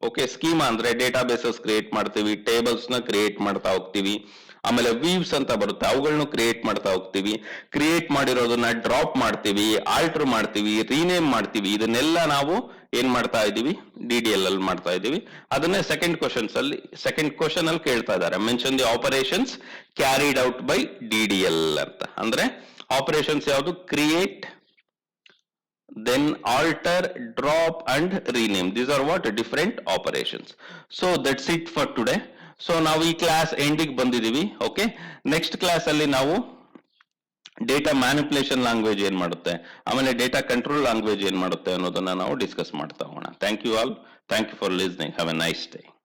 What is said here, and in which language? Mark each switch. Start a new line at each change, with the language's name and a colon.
Kannada: Okay, schema ಅಂದ್ರೆ databases create ಮಾಡ್ತೀವಿ, tables ನ ಕ್ರಿಯೇಟ್ ಮಾಡ್ತಾ ಹೋಗ್ತೀವಿ, ಆಮೇಲೆ ವೀವ್ಸ್ ಅಂತ ಬರುತ್ತೆ, ಅವುಗಳನ್ನ ಕ್ರಿಯೇಟ್ ಮಾಡ್ತಾ ಹೋಗ್ತೀವಿ. ಕ್ರಿಯೇಟ್ ಮಾಡಿರೋದನ್ನ ಡ್ರಾಪ್ ಮಾಡ್ತೀವಿ, ಆಲ್ಟರ್ ಮಾಡ್ತೀವಿ, ರೀನೇಮ್ ಮಾಡ್ತೀವಿ. ಇದನ್ನೆಲ್ಲ ನಾವು ಏನ್ ಮಾಡ್ತಾ ಇದೀವಿ, ಡಿಡಿಎಲ್ ಅಲ್ಲಿ ಮಾಡ್ತಾ ಇದೀವಿ. ಅದನ್ನೇ ಸೆಕೆಂಡ್ ಕ್ವಶನ್ ಅಲ್ಲಿ ಕೇಳ್ತಾ ಇದ್ದಾರೆ,
English: mention the operations carried out by DDL
Kannada: ಅಂತ.
English: ಅಂದ್ರೆ ಆಪರೇಷನ್ಸ್ ಯಾವುದು, create, then alter, drop and rename. These are what, different operations. So that's it for today.
Kannada: So ನಾವು ಈ ಕ್ಲಾಸ್ ಎಂಡಿಗೆ ಬಂದಿದೀವಿ. ಓಕೆ, ನೆಕ್ಸ್ಟ್ ಕ್ಲಾಸ್ ಅಲ್ಲಿ ನಾವು ಡೇಟಾ ಮ್ಯಾನಿಪುಲೇಷನ್ ಲ್ಯಾಂಗ್ವೇಜ್ ಏನ್ ಮಾಡುತ್ತೆ, ಆಮೇಲೆ ಡೇಟಾ ಕಂಟ್ರೋಲ್ ಲ್ಯಾಂಗ್ವೇಜ್ ಏನ್ ಮಾಡುತ್ತೆ ಅನ್ನೋದನ್ನ ನಾವು ಡಿಸ್ಕಸ್ ಮಾಡ್ತಾ ಹೋಗೋಣ.
English: Thank you all. Thank you for listening. Have a nice day.